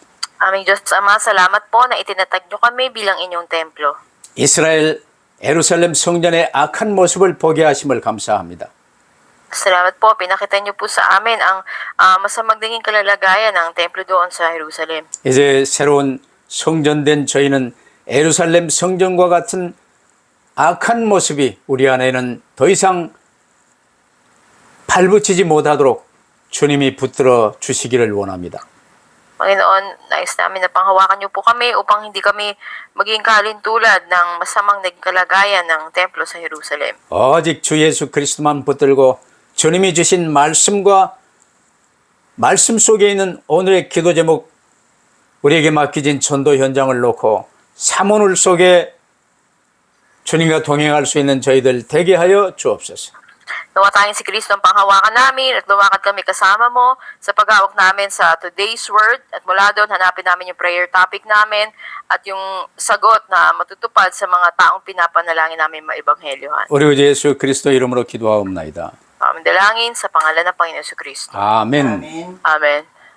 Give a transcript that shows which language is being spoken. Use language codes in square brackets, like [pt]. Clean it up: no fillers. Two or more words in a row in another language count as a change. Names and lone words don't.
[tl] Aming Diyos Ama, salamat po na itinatag niyo kami bilang inyong templo. [ko] 이스라엘 예루살렘 성전의 악한 모습을 보게 하심을 감사합니다. [tl] Salamat po, pinakita niyo po sa amin ang masamang dinging kalalagayan ng templo doon sa Jerusalem. [ko] 이제 새로운 성전된 저희는 예루살렘 성전과 같은 악한 모습이 우리 안에는 더 이상 발붙이지 못하도록 주님이 붙들어 주시기를 원합니다. [tl] Panginoon, nais namin na panghawakan niyo po kami upang hindi kami maging kalintulad ng masamang naging kalagayan ng templo sa Jerusalem. [ko] 오직 주 예수 그리스도만 붙들고 주님이 주신 말씀과 말씀 속에 있는 오늘의 기도 제목 우리에게 맡기진 전도 현장을 놓고 사모늘 속에 주님과 동행할 수 있는 저희들 되게 하여 주옵소서. [tl] Nawa tayong si Kristo ang panghawakan namin at lumakad kami kasama mo sa paghawak namin sa [en] today's word [tl] at mula doon hanapin namin yung [en] prayer topic [tl] namin at yung sagot na matutupad sa mga taong pinapanalangin namin maibanghelyohan. [ko] 우리 주 예수 그리스도 이름으로 기도하옵나이다. [tl] Aming dalangin sa pangalan ng Panginoon Kristo. [ko] 아멘. [tl] Amen.